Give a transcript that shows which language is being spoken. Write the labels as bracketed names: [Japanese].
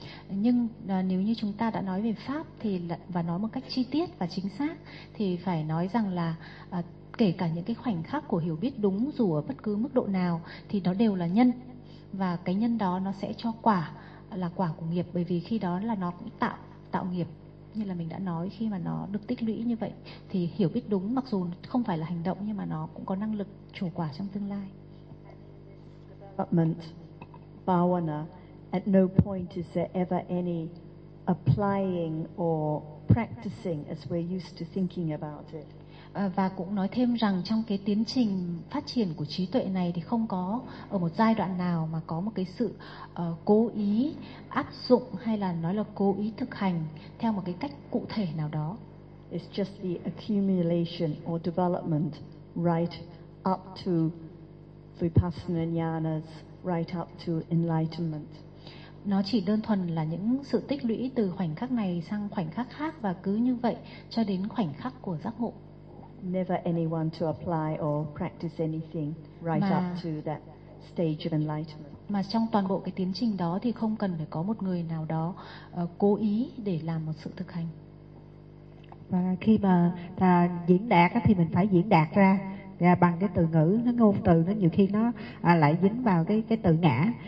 [Vietnamese] Nhưng nếu như chúng ta đã nói về pháp thì và nói một cách chi tiết và chính xác, thì phải nói rằng là kể cả những cái khoảnh khắc của hiểu biết đúng, dù ở bất cứ mức độ nào, thì nó đều là nhân. Và cái nhân đó nó sẽ cho quả, là quả của nghiệp, bởi vì khi đó là nó cũng tạo nghiệp. Như là mình đã nói, khi mà nó được tích lũy như vậy, thì hiểu biết đúng, mặc dù không phải là hành động, nhưng mà nó cũng có năng lực trổ quả trong tương lai. [English] Development, bhavana, at no point is there ever any applying or practicing as we're used to thinking about it. [Vietnamese] Và cũng nói thêm rằng trong cái tiến trình phát triển của trí tuệ này thì không có ở một giai đoạn nào mà có một cái sự cố ý áp dụng, hay là nói là cố ý thực hành theo một cái cách cụ thể nào đó. [English] It's just the accumulation or development right up to vipassana jnanas, right up to enlightenment. [Vietnamese] Nó chỉ đơn thuần là những sự tích lũy từ khoảnh khắc này sang khoảnh khắc khác và cứ như vậy cho đến khoảnh khắc của giác ngộ. [English] Never anyone to apply or practice anything right up to that stage of enlightenment. [Vietnamese] Mà trong toàn bộ cái tiến trình đó thì không cần phải có một người nào đó cố ý để làm một sự thực hành. Và khi mà ta diễn đạt thì mình phải diễn đạt ra bằng cái từ ngữ, nó ngôn từ nó nhiều khi nó lại dính vào cái từ ngã.